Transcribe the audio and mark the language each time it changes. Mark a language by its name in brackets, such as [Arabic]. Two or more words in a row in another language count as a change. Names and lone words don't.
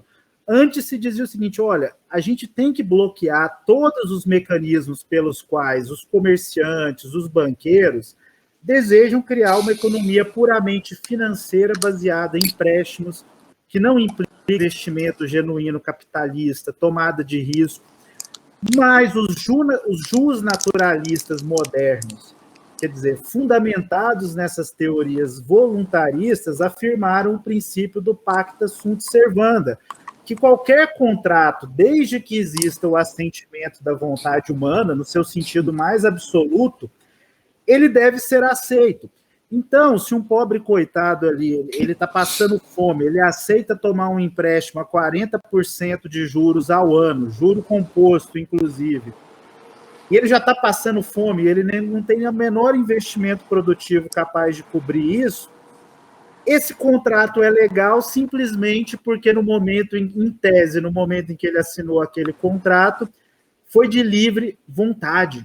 [Portuguese] Antes se dizia o seguinte, olha, a gente tem que bloquear todos os mecanismos pelos quais os comerciantes, os banqueiros, desejam criar uma economia puramente financeira baseada em empréstimos, que não implica investimento genuíno capitalista, tomada de risco, mas os jus naturalistas modernos, quer dizer, fundamentados nessas teorias voluntaristas, afirmaram o princípio do [Latin] pacta sunt servanda, [Portuguese] que qualquer contrato, desde que exista o assentimento da vontade humana, no seu sentido mais absoluto, ele deve ser aceito. Então, se um pobre coitado ali, ele está passando fome, ele aceita tomar um empréstimo a 40% de juros ao ano, juro composto, inclusive, e ele já está passando fome, ele não tem o menor investimento produtivo capaz de cobrir isso, esse contrato é legal simplesmente porque no momento, em tese, no momento em que ele assinou aquele contrato, foi de livre vontade.